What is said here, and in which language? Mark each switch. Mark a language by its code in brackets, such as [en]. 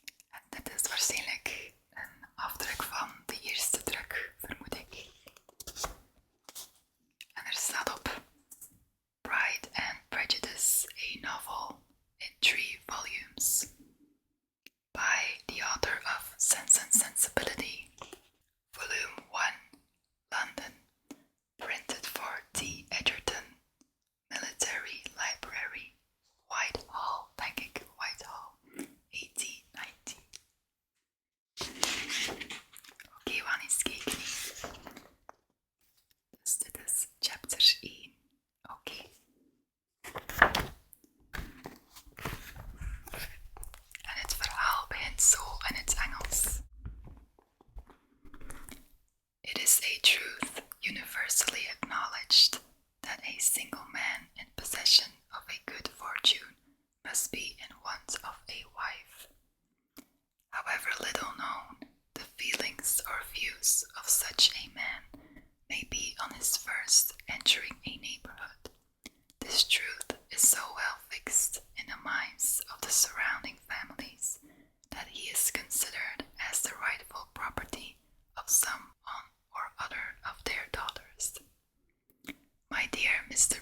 [nl] En dit is waarschijnlijk een afdruk van de eerste druk, vermoed ik. En er staat op Pride and Prejudice, [en] a novel in 3 volumes by the author of Sense and Sensibility, Volume 1, London, printed for T. [nl] Edgerton Military Library, Whitehall, denk ik, Whitehall, 1890. Oké, we gaan eens kijken. Dus dit is chapter 1. Oké. En het verhaal begint zo in het Engels. [en] It is a truth universally acknowledged that a single man in possession of a good fortune must be in want of a wife. However little known the feelings or views of such a man may be on his first entering a neighborhood, this truth is so well fixed in the minds of the surrounding families that he is considered as the rightful property of some one or other of their daughters. My dear Mr.